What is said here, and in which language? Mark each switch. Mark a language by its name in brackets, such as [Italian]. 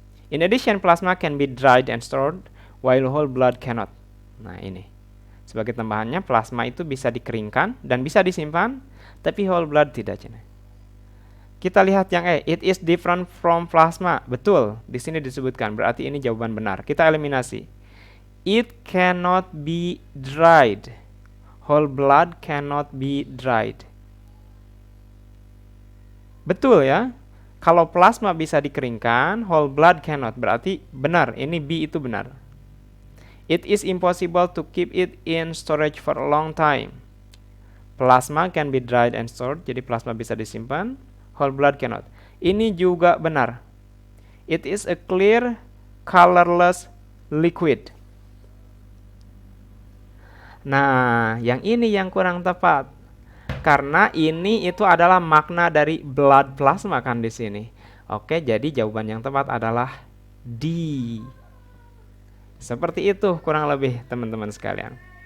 [English] In addition, plasma can be dried and stored while whole blood cannot. [Indonesian] Nah, ini. Sebagai tambahannya, plasma itu bisa dikeringkan dan bisa disimpan, tapi whole blood tidak. Kita lihat yang [English] it is different from plasma. [Indonesian] Betul, di sini disebutkan, berarti ini jawaban benar. Kita eliminasi. [English] It cannot be dried. Whole blood cannot be dried. [Indonesian] Betul ya. Kalau plasma bisa dikeringkan, [English] whole blood cannot. [Indonesian] Berarti benar, ini B itu benar. [English] It is impossible to keep it in storage for a long time. Plasma can be dried and stored. [Indonesian] Jadi plasma bisa disimpan, [English] whole blood cannot. [Indonesian] Ini juga benar. [English] It is a clear, colorless liquid. [Indonesian] Nah, yang ini yang kurang tepat. Karena ini itu adalah makna dari blood plasma kan di sini. Oke, jadi jawaban yang tepat adalah D. Seperti itu kurang lebih teman-teman sekalian.